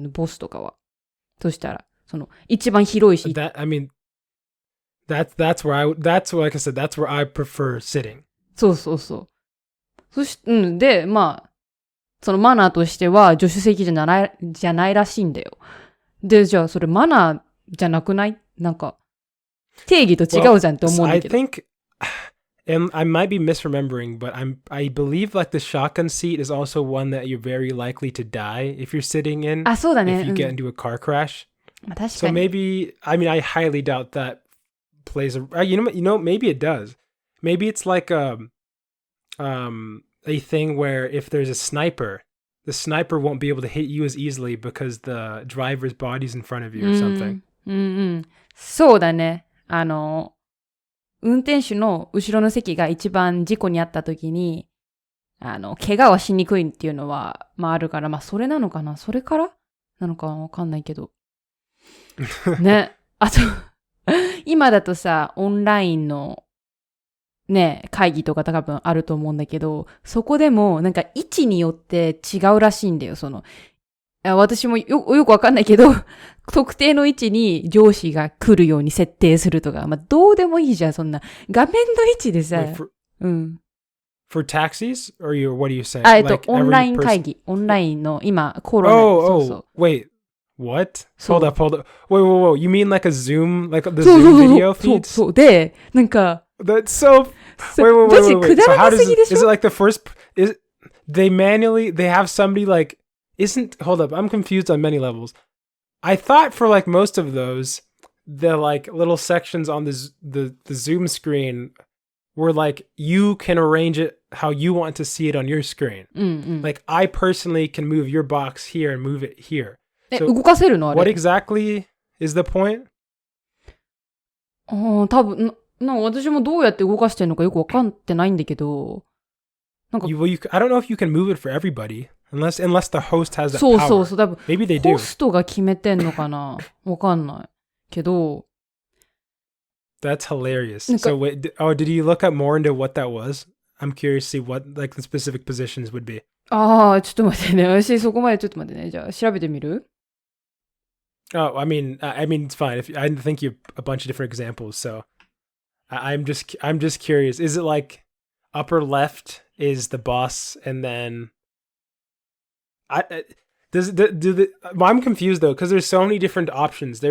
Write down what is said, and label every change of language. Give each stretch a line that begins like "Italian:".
Japanese: ボスとかは。そしたら、一番広いし。
English: I mean, that's like I said, that's where I prefer sitting.
Japanese: そう。で、そのマナーとしては助手席じゃないらしいんだよ。で、じゃあそれマナーじゃなくない？なんか、定義と違うじゃんって思うんだけど。
English: I think, and I might be misremembering, but I believe like the shotgun seat is also one that you're very likely to die if you're sitting in.
Japanese: あ、そうだね。
English: If you get into a car crash.
Japanese: 確かに。
English: So maybe, I mean, I highly doubt that plays a, you know, maybe it does. Maybe it's like a thing where if there's a sniper, the sniper won't be able to hit you as easily because the driver's body's in front of you or something.
Japanese: そうだね。運転手の後ろの席が一番事故に遭った時に、怪我はしにくいっていうのは、まああるから、まあそれなのかな？それからなのかわかんないけど。ね。あと、今だとさ、オンラインのね、会議とか多分あると思うんだけど、そこでもなんか位置によって違うらしいんだよ、私もよくわかんないけど、特定の位置に上司が来るように設定するとか、まあどうでもいいじゃん、そんな。画面の位置でさ、
English: For taxis? Or what are you saying?
Japanese: オンライン会議。オンラインの今、コロナ。
English: wait. What? Hold up. Wait. You mean like a Zoom, like the Zoom video feeds?
Japanese: そう。で、なんか。
English: That's so... Wait. So how does is it like the first... They have somebody like... Hold up. I'm confused on many levels. I thought for like most of those, the like little sections on the Zoom screen were like, you can arrange it how you want to see it on your screen. Like I personally can move your box here and move it here. So
Japanese: 動かせるのあれ？
English: What exactly is the point?
Japanese: 多分私もどうやって動かしてるのかよくわかってないんだけど、なんか
English: I don't know if you can move it for everybody unless the host has that power.
Japanese: そう多分
English: Maybe they do.
Japanese: ホストが決めてんのかなわかんないけど。
English: That's hilarious. So wait, did you look up more into what that was? I'm curious to see what like the specific positions would be.
Japanese: ちょっと待ってね。私そこまでちょっと待ってね。じゃあ調べてみる
English: ？Oh, I mean, it's fine. I think you have a bunch of different examples, so I'm just curious. Is it like upper left is the boss, and then I'm confused though because there's so many different options.